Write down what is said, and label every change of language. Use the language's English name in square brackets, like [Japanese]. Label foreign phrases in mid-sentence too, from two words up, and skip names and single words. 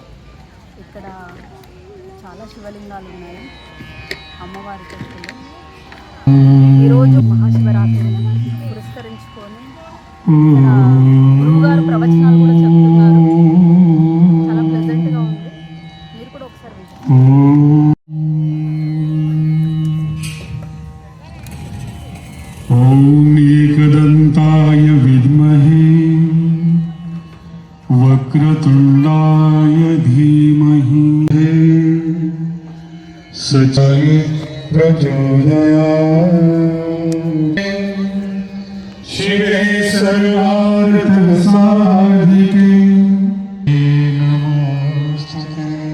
[Telugu] ఇక్కడ చాలా శివలింగాలు ఉన్నాయి, అమ్మవారి చెట్టులు. ఈరోజు మహాశివరాత్రిని పురస్కరించుకొని ఇక్కడ గురువు గారు ప్రవచనాలు కూడా చెప్తున్నారు. చాలా ప్లెజెంట్గా ఉంది. మీరు కూడా ఒకసారి విజిట్. [Sanskrit] एकदन्ताय विद्महे वक्रतुण्डाय धीमहि सचाय प्रचोदयात् शिवे सर्वार्थसाधिके नमोस्तुते।